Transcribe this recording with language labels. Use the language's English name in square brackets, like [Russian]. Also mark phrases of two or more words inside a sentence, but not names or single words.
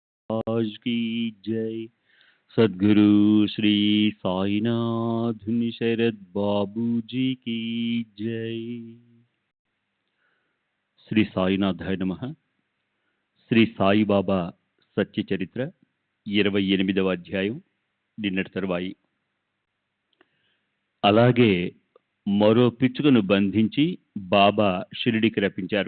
[Hindi] महाराज की जय। सद्गुरु श्री साईनाथ शरद बाबू जी की जय। [Telugu] శ్రీ సాయినాథాయ నమః. శ్రీ సాయిబాబా సత్య చరిత్ర 28వ అధ్యాయం నిన్నటి తరువాయి. అలాగే మరో పిచ్చుకను బంధించి బాబా షిరిడికి రప్పించారు.